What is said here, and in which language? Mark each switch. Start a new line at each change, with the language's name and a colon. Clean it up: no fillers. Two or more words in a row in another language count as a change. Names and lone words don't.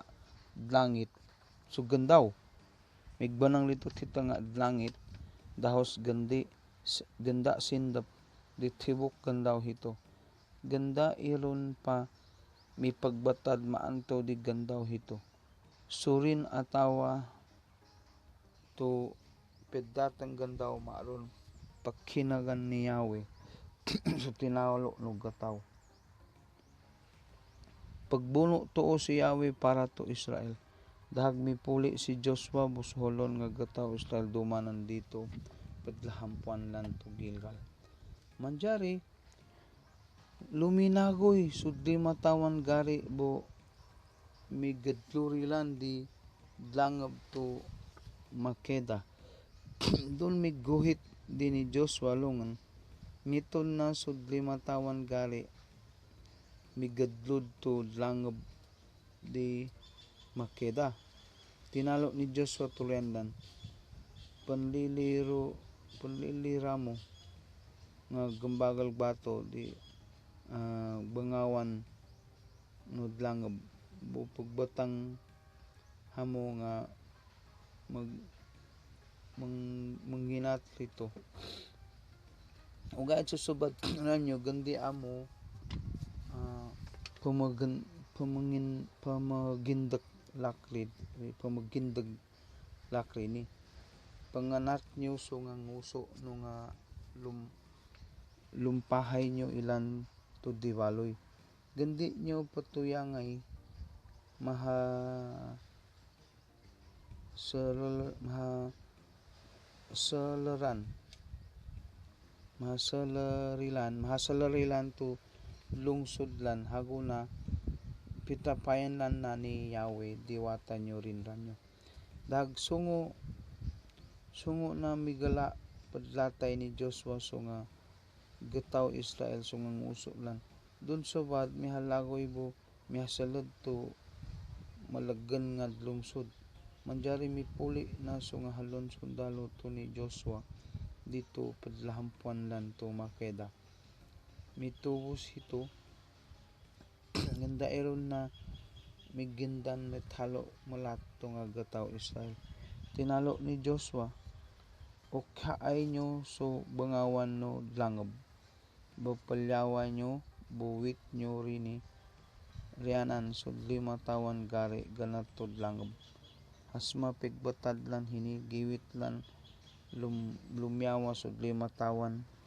Matigsalug Manobo: langit sugan daw migbanang dito tita nga langit dahos ganda sindap ditibok gandaw hito ganda iron pa mi pagbatad maanto di gandaw hito surin atawa to pedatang gandaw maaron pagkinagan ni Yahweh so tinawalo no gataw pagbuno tuo si Yahweh para to Israel dahag mipuli si Joshua busholon nga gataw Israel dumanan dito paglahampuan lan to Gilgal manjari luminagoy sudli matawan gari bo migadlurilan di langab to Makeda doon miguhit din ni Joshua lungan miton na sudli matawan gari migadlud to langab di Makeda tinalo ni Joshua tulendan panliliramo nga gambagal bato di bangawan no langab bu pagbatang hamo nga manghinat rito uga susubad nanyo gandi amo pamagindak lakri ni panganat nyo so nga nguso no nga lumpahay nyo ilan to diwaloy gandi nyo patuyangay mahasalarilan to lungsodlan haguna pitapayan lan na ni Yahweh diwata nyo rin ranyo dag sungo na migala padlatay ni Joshua so nga gataw Israel so nga nguso lan dun subad mihalagoy bo mihasalad to malaggan nga lungsod manjari mipuli na so nga halon sundalo to ni Joshua dito padlahampuan lan to Makeda mitubos hito ganda iron na migindan metalo malat to nga gataw Israel tinalo ni Joshua o kaay nyo so bangawan no langab bapalyawan nyo buwit nyo rini rianan so 5 tawan gari ganatod langab hasma pigbatad lan hini giwit lan lumyawa so 5 tawan